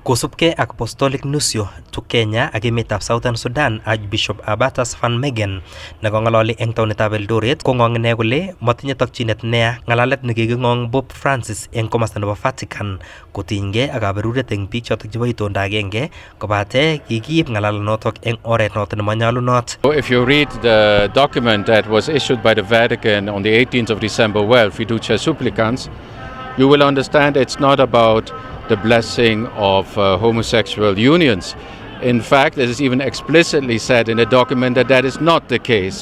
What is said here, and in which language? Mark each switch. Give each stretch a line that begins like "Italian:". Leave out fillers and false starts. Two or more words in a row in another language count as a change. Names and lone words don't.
Kalenjin: Kosubkei ak
English: Apostolic Nuncio to Kenya
Kalenjin: ak emetab Southern Sudan, Archbishop Abatas Van Megen nekong'ololi eng taonitab Eldoret kong'ong ine kole matinye tokchinet neya ng'alalet nekiking'ong Pope Francis eng komasta nebo Vatican kotinygei ak kaberuret eng biik chotok chebo itonda agenge kobate kikiib ng'alalanotok eng oret notok nemanyalunot.
English: If you read the document that was issued by the Vatican on the 18th of December, Fiducia Supplicans, you will understand it's not about the blessing of homosexual unions. In fact, it is even explicitly said in the document that that is not the case.